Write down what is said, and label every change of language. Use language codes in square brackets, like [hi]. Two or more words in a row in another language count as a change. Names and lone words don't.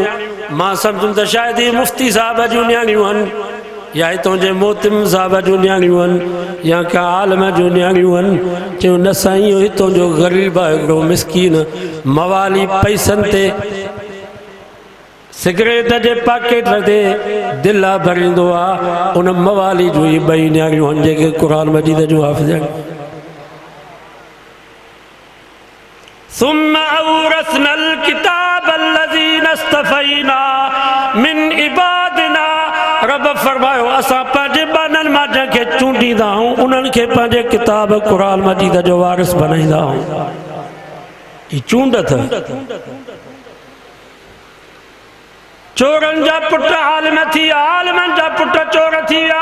[sd] मां सम्झुमि त शायदि ही मुफ़्ती साहब जूं न्याणियूं आहिनि या हितां जे मोहतिम साहब जूं न्याणियूं आहिनि या का आलम जूं न्याणियूं आहिनि। चयो न साईं हितां जो ग़रीब आहे हिकिड़ो मिसकीन मवाली पैसनि ते सिगरेट जे पैकेट ते दिला भरींदो आहे। उन मवाली जूं ही 2 न्याणियूं आहिनि जेके कुरान मजीद जूं हाफ़िज़ आहिनि। [ar] ثم أورثنا الكتاب الذين اصطفينا من عبادنا. [sd] रब फरमायो असां पंहिंजे बाननि मां जंहिंखे चूंडींदा आहियूं उन्हनि खे पंहिंजे किताब कुरान मजीद जो वारिस बनाईंदा आहियूं। ही चूंड अथव। चोरनि जा पुट आलिम थी विया, आलिमनि जा पुट चोर थी विया।